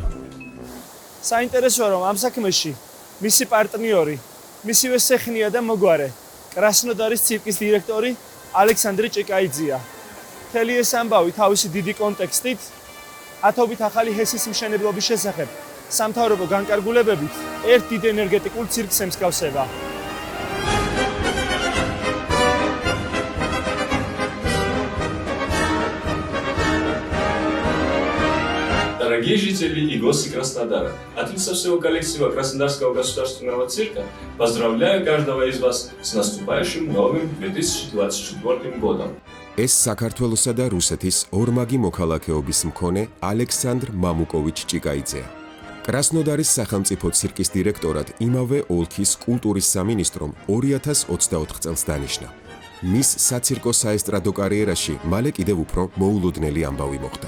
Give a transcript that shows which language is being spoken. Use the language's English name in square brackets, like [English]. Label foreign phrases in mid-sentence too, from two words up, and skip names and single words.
[Georgian] საინტერესოა, რომ ამ საქმეში მისი პარტნიორი, მისივე სეხნია და მოგვარე, კრასნოდარის ცირკის დირექტორი ალექსანდრე ჭიკაიძეა. მთელი ეს ამბავი თავისი დიდი კონტექსტით, ათობით ახალი ჰესის მშენებლობის შესახებ სამთავრობო განკარგულებებით ერთ დიდ ენერგეტიკულ ცირკს ემსგავსება. [Russian] Дорогие жители и гости Краснодара, от лица всего коллектива Краснодарского государственного цирка поздравляю каждого из вас с наступающим новым 2024 годом. [Georgian] ეს საქართველოსა და რუსეთის ორმაგი მოქალაქეობის მქონე ალექსანდრ მამუკოვიჩ ჭიკაიძეა. კრასნოდარის სახელმწიფო ცირკის დირექტორად იმავე ოლქის კულტურის სამინისტრომ 2024 წელს დანიშნა. მის საცირკო საესტრადო კარიერაში მალე კიდევ უფრო მოულოდნელი ამბავი მოხდა.